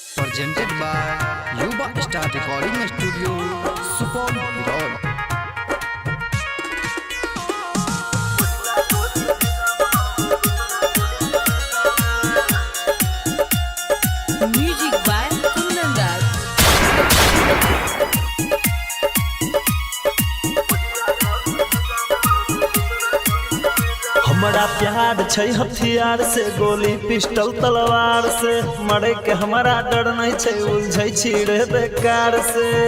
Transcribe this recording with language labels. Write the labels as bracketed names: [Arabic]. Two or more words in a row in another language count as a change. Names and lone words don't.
[English] presented by Yuba Star Recording Studio, Supol, Birol. Music by Kundan Das. [Maithili] हमारा प्यार छै हथियार से, गोली पिस्टल तलवार से, मरे के हमारा डर नहीं छै, उलझै छी रे बेकार से।